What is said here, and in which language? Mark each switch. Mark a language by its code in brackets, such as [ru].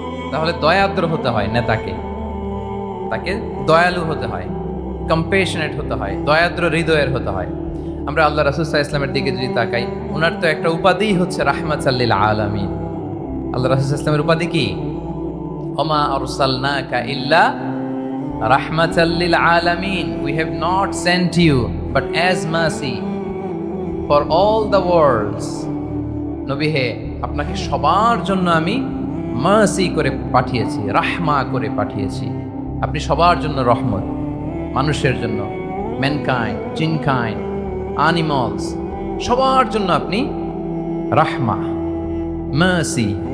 [bn] তাহলে দয়াদ্র হতে হয় নেতাকে, তাকে দয়ালু হতে হয়, কম্পেশনেট হতে হয়, দয়াদ্র হৃদয়ের হতে হয়। আমরা আল্লাহ রাসূল সাল্লাল্লাহু আলাইহি ওয়াসাল্লামের দিকে যদি তাকাই, ওনার তো একটা উপাধিই হচ্ছে রাহমাতাল লিল আলামিন। আল্লাহ রাসূল সাল্লাল্লাহু আলাইহি ওয়াসাল্লামের উপাধি কি? [ar] ওমা আরসালনাকা ইল্লা রাহমাতাল লিল আলামিন। [en] We have not sent you but as mercy for all the worlds. [bn] নবী হে, আপনাকে সবার জন্য আমি মার্সি করে পাঠিয়েছি, রাহমা করে পাঠিয়েছি। আপনি সবার জন্য রহমত, মানুষের জন্য, ম্যানকাইন্ড, জিনকাইন্ড, অ্যানিমালস, সবার জন্য আপনি রাহমা, মার্সি।